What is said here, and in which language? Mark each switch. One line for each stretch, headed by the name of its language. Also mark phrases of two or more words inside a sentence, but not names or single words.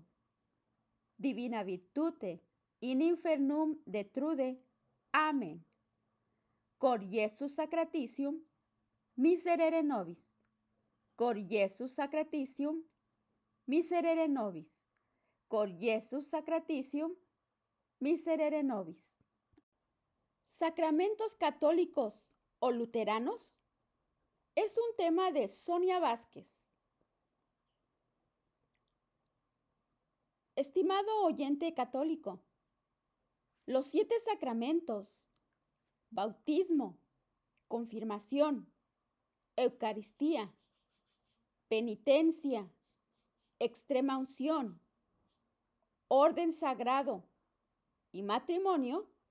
Latin: Divina virtute in infernum detrude. Amen. Cor Iesus sacratitium, miserere nobis. Cor Iesus sacratitium, miserere nobis. Cor Iesus sacratitium, miserere nobis.
Spanish: Sacramentos católicos o luteranos es un tema de Sonia Vázquez. Estimado oyente católico, los 7 sacramentos, bautismo, confirmación, Eucaristía, penitencia, extrema unción, orden sagrado y matrimonio,